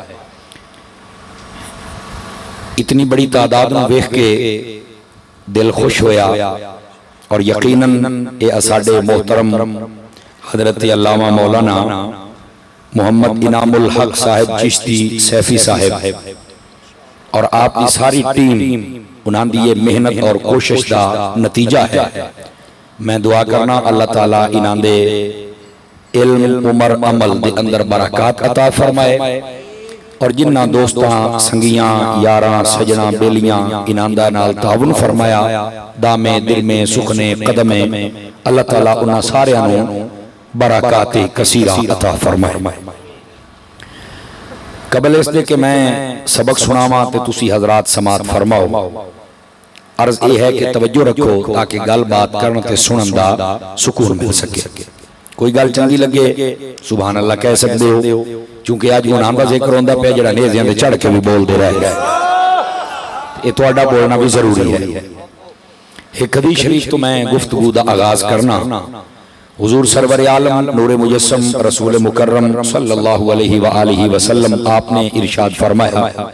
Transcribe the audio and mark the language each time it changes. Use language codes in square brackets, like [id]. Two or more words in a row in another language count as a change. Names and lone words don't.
[pa] اتنی بڑی تعداد نو دیکھ کے دل خوش ہویا، اور یقیناً اے اساڈے محترم حضرت علامہ مولانا محمد انعام الحق صاحب چشتی سیفی صاحب اور آپ کی ساری ٹیم انہاں دی یہ محنت اور کوشش دا نتیجہ ہے۔ میں دعا کرنا اللہ تعالیٰ انہاں دے علم عمر عمل دے اندر برکات عطا فرمائے، اور جنہ دوستاں سنگیاں یاراں سجناں بیلیاں انہاں دا نال تعاون فرمایا، دامے دل میں سکنے قدمیں، اللہ تعالیٰ انہاں سارے انہوں برکات کثیرہ عطا فرمائے۔ قبل اس دے کہ میں سبق سناواں تے تسی حضرات سماعت فرماؤ، عرض یہ ہے کہ توجہ رکھو تاکہ گل بات کرن تے سنن دا سکون مل سکے۔ کوئی گل چنگی لگے [ar] سبحان اللہ [pa] کہہ سکتے ہو، چونکہ آج انہاں دا ذکر ہوندا پیا جڑا نیزیاں دے چڑھ کے بھی بول دے رہے گا، یہ تہاڈا بولنا بھی ضروری ہے۔ ایک حدیث شریف تو میں گفتگو دا آغاز کرنا، حضور سرور عالم نور مجسم رسول مکرم [ar] صلی اللہ علیہ وآلہ وسلم [pa] آپ نے ارشاد فرمایا،